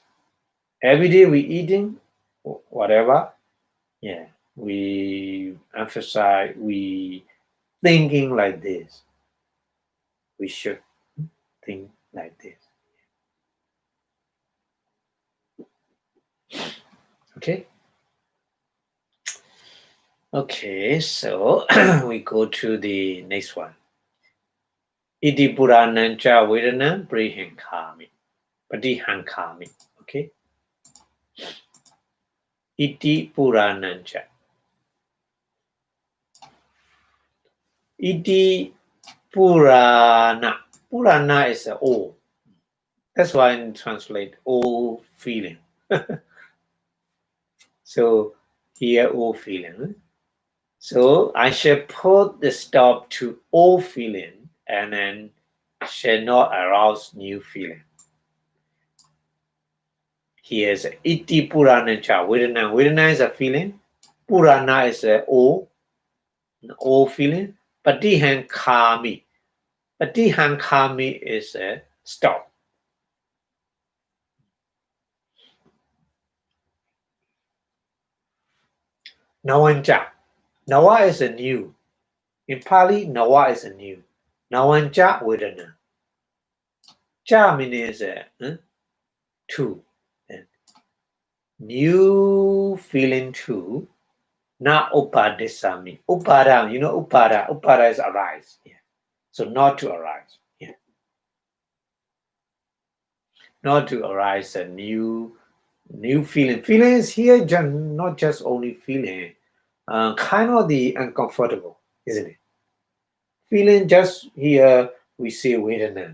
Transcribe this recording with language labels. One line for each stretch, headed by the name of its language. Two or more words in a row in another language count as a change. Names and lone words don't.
English: Every day we eating, whatever, yeah, we emphasize, we thinking like this. We should think like this. Okay. Okay, so we go to the next one.
Pali: Iti Puranancha Vedana Prihankami. Patihankami. Okay. Iti Puranancha. Iti Purana.
English: Purana is old. That's why I translate all feeling. So here all feeling. So I shall put the stop to all feeling and then shall not arouse new feeling. Here's
Pali: iti purana cha vedana.
English: Vedana is a feeling. Purana is a all feeling. Patihankami. Patihankami is a stop. Nawancha. Nawa is a new. In Pali, Nawa is a new.
Pali: Nawancha vedana.
English: Cha means two. And new feeling two.
Pali: Na upadesami. Upada, upada.
English: Upada is arise. Yeah. So not to arise. Yeah. Not to arise a new feeling. Feeling is here not just only feeling, kind of the uncomfortable, isn't it? Feeling just here we say Vedana.